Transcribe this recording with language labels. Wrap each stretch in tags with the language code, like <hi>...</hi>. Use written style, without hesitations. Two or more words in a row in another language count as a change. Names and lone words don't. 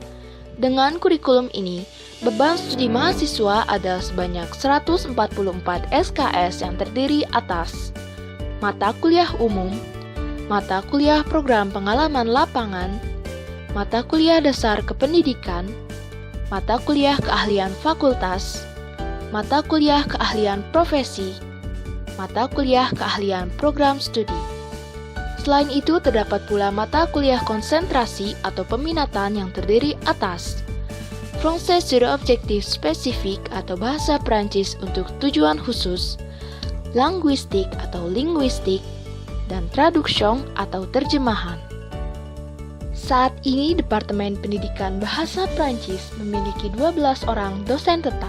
<id>Dengan kurikulum ini, beban studi mahasiswa adalah sebanyak 144 SKS yang terdiri atas mata kuliah umum, mata kuliah program pengalaman lapangan, mata kuliah dasar kependidikan, mata kuliah keahlian fakultas, mata kuliah keahlian profesi, mata kuliah keahlian program studi. Selain itu, terdapat pula mata kuliah konsentrasi atau peminatan yang terdiri atas</id> <fr>Français sur objectif spesifik</fr> <id>atau bahasa Prancis untuk tujuan khusus, linguistik atau linguistik, dan traduction atau terjemahan. Saat ini Departemen Pendidikan Bahasa Prancis memiliki 12 orang dosen tetap.</id>